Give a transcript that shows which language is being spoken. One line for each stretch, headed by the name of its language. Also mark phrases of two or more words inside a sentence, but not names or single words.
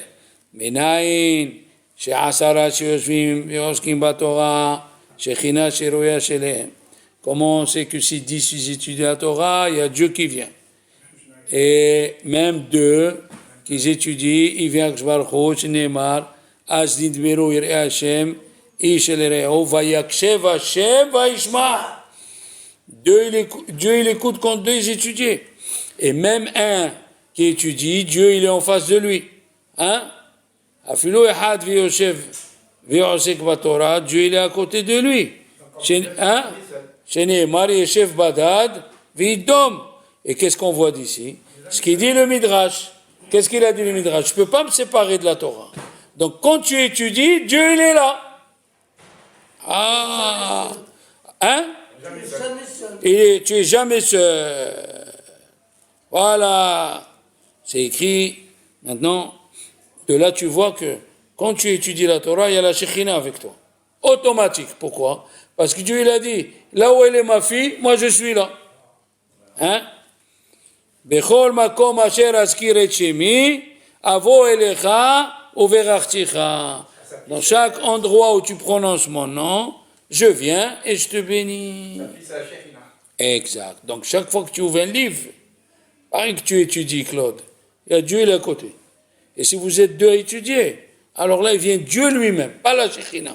Hebrew: מניין שעשרה שיושבים ועוסקים בתורה שכינה שרויה שלהם.
French: Comment on sait que si 10 ils étudient la Torah, il y a Dieu qui vient. Et même 2 qui étudient, il vient que
Hebrew: ברוך הוא,
French: Neymar,
Hebrew: אז נדברו יראי השם איש אל רעהו ויקשב השם וישמע.
French: Dieu il écoute quand 2 ils étudient. Et même un qui étudie, Dieu il est en face de lui. Hein?
Hebrew: אפילו אחד ויושב ועוסק בתורה,
French: Dieu il est à côté de lui. Hein?
Hebrew: שנאמר ישב בדד וידום.
French: Et qu'est-ce qu'on voit d'ici? Ce qu'il dit le Midrash. Qu'est-ce qu'il a dit le Midrash? Je ne peux pas me séparer de la Torah. Donc quand tu étudies, Dieu il est là. Ah! Hein? Et tu es jamais seul. Voilà. C'est écrit. Maintenant, de là tu vois que quand tu étudies la Torah, il y a la Shekhina avec toi. Automatique. Pourquoi? Parce que Dieu il a dit, là où elle est ma fille, moi je suis là. Hein?
Hebrew: בכל מקום אשר אזכיר את שמי אבוא אליך וברכתיך.
French: Dans chaque endroit où tu prononces mon nom, je viens et je te bénis. Exact. Donc chaque fois que tu ouvres un livre, pareil que tu étudies, Claude, il y a Dieu là à côté. Et si vous êtes 2 à étudier, alors là il vient Dieu lui-même, pas la Shekhina.